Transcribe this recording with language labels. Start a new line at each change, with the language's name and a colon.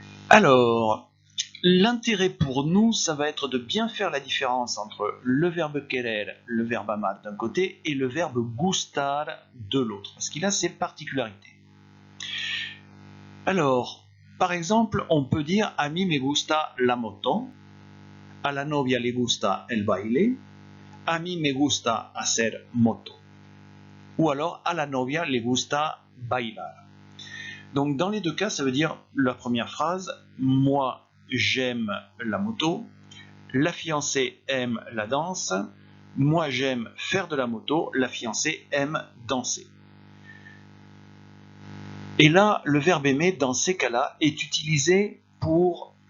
French: Alors, l'intérêt pour nous, ça va être de bien faire la différence entre le verbe querer, le verbe amar d'un côté, et le verbe gustar de l'autre, parce qu'il a ses particularités. Alors, par exemple, on peut dire
Spanish: a mí me gusta la moto, a la novia le gusta el baile, a mí me gusta hacer moto.
French: Ou alors,
Spanish: a la novia le gusta bailar.
French: Donc, dans les deux cas, ça veut dire la première phrase, moi j'aime la moto, la fiancée aime la danse, moi j'aime faire de la moto, la fiancée aime danser. Et là, le verbe aimer, dans ces cas-là, est utilisé pour...